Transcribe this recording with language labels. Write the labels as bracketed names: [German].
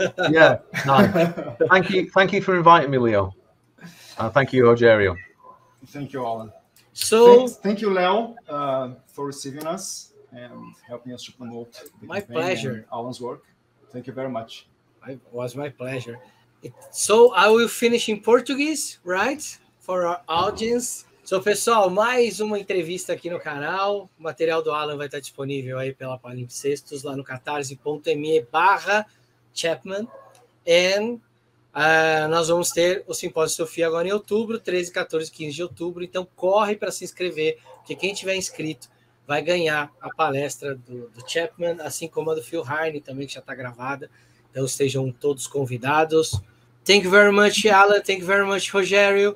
[English] Yeah, nice. Thank you for inviting me, Leo. Thank you, Rogerio. Thank you, Alan. So thank you, Leo, for receiving us and helping us to promote my pleasure. Alan's work. Thank you very much. It was my pleasure. So I will finish in Portuguese, right? For our audience. [Portuguese] So, pessoal, mais uma entrevista aqui no canal. O material do Alan vai estar disponível aí pela Palimpsestos, lá no catarse.me/Chapman. E nós vamos ter o Simpósio Sofia agora em outubro, 13, 14, 15 de outubro. Então, corre para se inscrever, porque quem tiver inscrito vai ganhar a palestra do Chapman, assim como a do Phil Heine também, que já está gravada. Então, estejam todos convidados. [English] Thank you very much, Alan. Thank you very much, Rogério.